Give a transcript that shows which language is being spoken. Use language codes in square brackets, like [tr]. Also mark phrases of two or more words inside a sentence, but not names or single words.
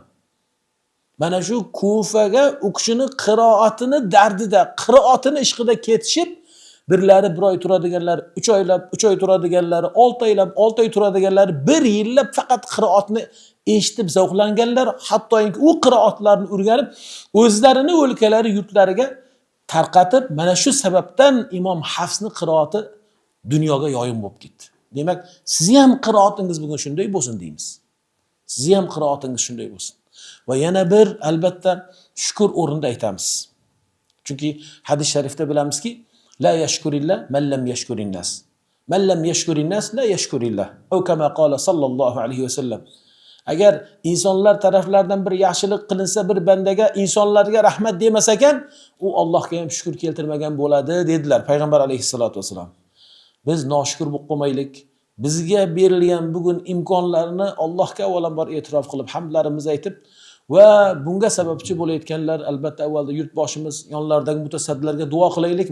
[uz] Mana shu Kufaga u kishini qiroatini dardida, qiroatini ishqida ketishib, birlari 1 oy turadiganlar, 3 oylab, 3 oy turadiganlar, 6 oylab, 6 oy turadiganlar, 1 yillab faqat qiroatni eshitib zavqlanganlar, hattoki u qiroatlarni o'rganib, o'zlarini o'lkalari, yurtlariga tarqatib, mana shu sababdan Imom Hafsni qiroati dunyoga yoyim bo'lib ketdi. Demak, sizni ham qiroatingiz bugun shunday bo'lsin deymiz. Sizni ham qiroatingiz shunday bo'lsin. Va yana bir albatta shukr o'rinda aytamiz. Chunki hadis sharifda bilamizki, [ar] لا يشكر الله من لم يشكر الناس. من لم يشكر الناس لا يشكر الله. أو كما قال صلى الله عليه وسلم. [uz] Agar insonlar taraflaridan bir yaxshilik qilinsa bir bandaga, insonlarga rahmat demas ekan, u Allohga ham shukr keltirmagan bo'ladi dedilar payg'ambar [ar] عليه الصلاة والسلام. [uz] Biz noshukr bo'lib qolmaylik. Bizga berilgan bugun imkonlarni Allohga avvalambor e'tirof qilib, hamdlarimizni aytib va bunga sababchi bo'layotganlar albatta avvalda yurtboshimiz, yonlaridagi mutasaddilarga duo qilaylik.